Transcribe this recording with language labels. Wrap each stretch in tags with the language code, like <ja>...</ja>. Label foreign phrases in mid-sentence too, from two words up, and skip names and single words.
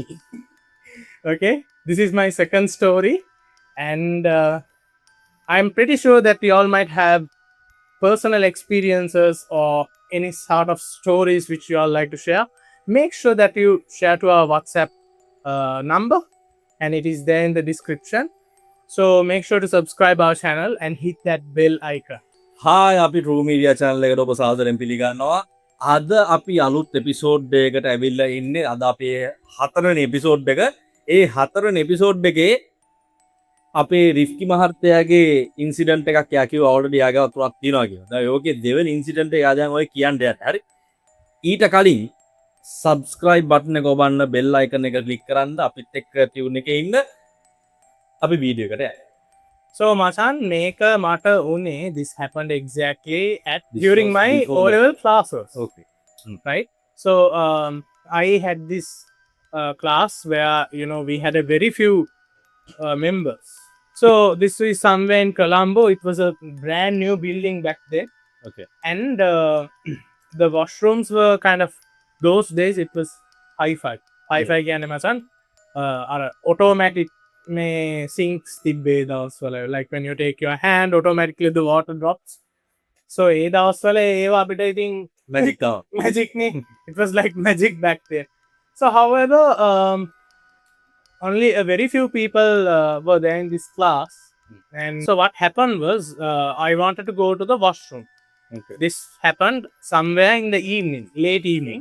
<en>Okay, this is my second story, and I'm pretty sure that we all might have personal experiences or any sort of stories which you all like to share. Make sure that you share to our WhatsApp number, and it is there in the description. So make sure to subscribe our channel and hit that bell icon.</en> <si>හායි අපි</si> <en>True Media channel</en> <si>එකට ඔබ සාදරයෙන් පිළිගන්නවා. අද අපි අලුත් එපිසෝඩ් එකකට ඇවිල්ලා ඉන්නේ. අද අපේ හතරවෙනි එපිසෝඩ් එක. ඒ හතරවෙනි එපිසෝඩ් එකේ අපේ රිෆ්කි මහත්තයාගේ ඉන්සිඩන්ට් එකක් යා කිව්වා ඔල්රෙඩි යාගාව තුනක් තියෙනවා කියලා. දැන් ඕකේ දෙවෙනි ඉන්සිඩන්ට් එක යා දැන් ඔය කියන්න යන්නේ. හරි. ඊට කලින්</si> <en>subscribe button</en> <si>එක ඔබන්න</si> <en>bell icon</en> <si>එක click කරන්න අපිත් එක්ක tune එකේ ඉන්න. අපි වීඩියෝ එකට යන්න.</si> <en>So Masan,</en> <si>මේක මට උනේ</si> <en>this happened exactly during my O-level classes. Okay. Right? So I had this class where we had a very few members. So this is somewhere in Colombo. It was a brand new building back then. Okay. And the washrooms were kind of, those days it was hi-fi.</en> <si>Hi-fi කියන්නේ මචන් අර</si> <en>automatic may sinks</en> <si>තිබ්බේ දවස්වල,</si> <en>like when you take your hand automatically the water drops.</en> <si>So ඒ දවස්වල ඒවා අපිට ඉතින් magic තමයි. magic නේ.</si> <en>It was like magic back then. So however only a very few people were there in this class, and so what happened was I wanted to go to the washroom. Okay. This happened somewhere in the evening, late evening.</en>